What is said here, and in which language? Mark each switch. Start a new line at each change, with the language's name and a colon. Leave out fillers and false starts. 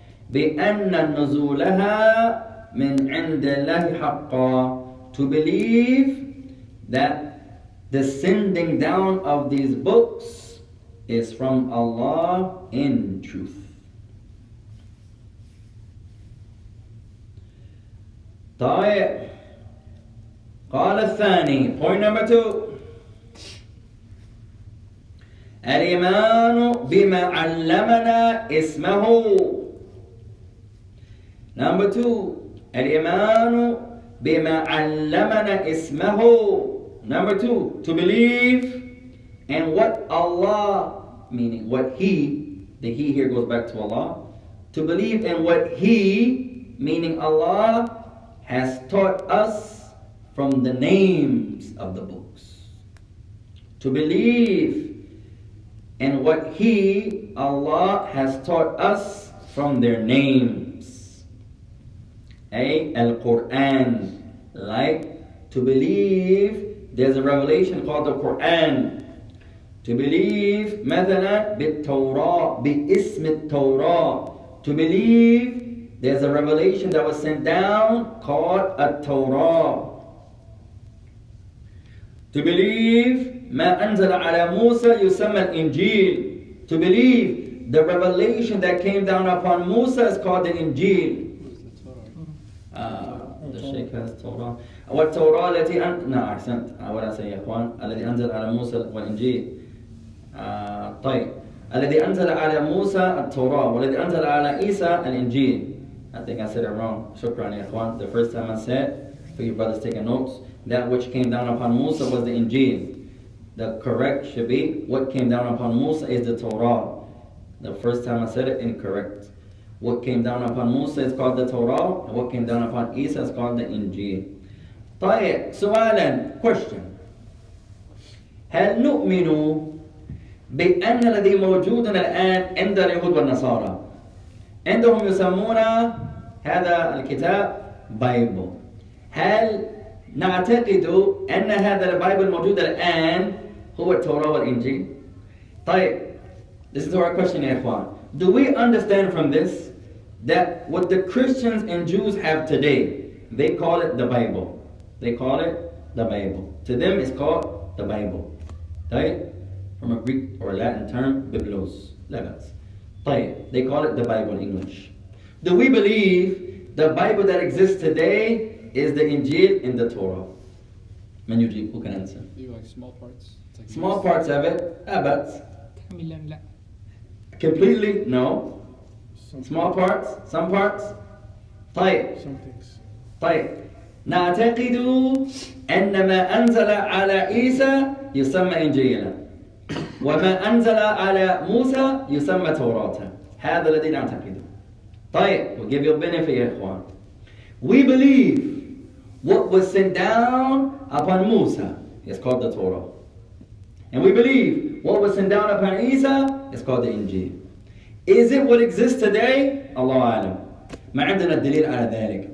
Arabic: بأن نزولها من عند الله حقا.
English: To believe that the sending down of these books is from Allah in truth.
Arabic: طيب, قال الثاني,
English: point number 2,
Arabic: الإيمان بما علمنا اسمه.
English: Number 2,
Arabic: الإيمان بما علمنا اسمه.
English: Number 2, to believe in what Allah, meaning what He, the He here goes back to Allah, to believe in what He, meaning Allah, has taught us from the names of the books. To believe in what He, Allah, has taught us from their names. Al-Quran. Like, to believe there's a revelation called the Quran. To believe,
Arabic: مثلا, بالتوراة, باسم التوراة.
English: To believe there's a revelation that was sent down called a Torah. To believe
Arabic: ما أنزل على موسى يسمى الإنجيل.
English: To believe the revelation that came down upon Musa is called the Injil. The Shaykh has Torah.
Arabic: والتوراة التي نعم أحسنت. أولا سي يا إخوان الذي أنزل على موسى والإنجيل. طيب, الذي أنزل على موسى التوراة والذي أنزل على عيسى الإنجيل.
English: I think I said it wrong.
Arabic: Shukran ya ikhwan.
English: The first time I said, for you brothers taking notes, that which came down upon Musa was the Injil. The correct should be, what came down upon Musa is the Torah. The first time I said it, incorrect. What came down upon Musa is called the Torah, and what came down upon Isa is called the Injil.
Arabic: طيب سؤالا, question. هل نؤمن بأن الذي موجود الآن عند اليهود والنصارى عندهم يسمون هذا الكتاب بايبل؟ هل نعتقد أن هذا البايبل الموجود الآن هو التوراة والإنجيل؟ طيب,
English: this is our question
Arabic: يا إخوان.
English: Do we understand from this that what the Christians and Jews have today, they call it the Bible. They call it the Bible. To them it's called the Bible.
Arabic: طيب,
English: from a Greek or Latin term, biblos, logos.
Arabic: طيب,
English: they call it the Bible in English. Do we believe the Bible that exists today is the Injil and the Torah?
Arabic: Man يجيب,
English: who can answer? Maybe like small parts. It's like Small parts of it, but
Arabic: كاملا لا.
English: completely, no. Small parts, some parts.
Arabic: طيب,
English: Some things.
Arabic: طيب. نعتقد أن ما أنزل على عيسى يسمى إنجيلا وما أنزل على موسى يسمى توراة. هذا الذي نعتقده. طيب,
English: we'll give you a benefit
Arabic: يا إخوان.
English: We believe what was sent down upon Musa is called the Torah. And we believe what was sent down upon Isa is called the Injil. Is it what exists today? Allah Alam.
Arabic: ما عندنا الدليل على ذلك.